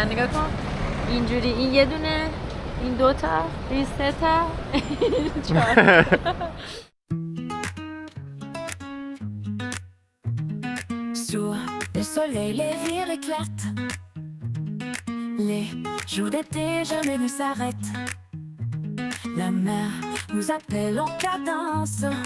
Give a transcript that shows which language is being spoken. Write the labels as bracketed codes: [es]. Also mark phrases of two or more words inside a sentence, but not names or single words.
[fa] نگاه کن اینجوری، این یه دونه، این 2 تا، این 3 تا، این 4 تا. [fr] Sous le soleil, les villes éclatent. Les jours d'été jamais ne s'arrêtent. La mer nous appelle en cadence.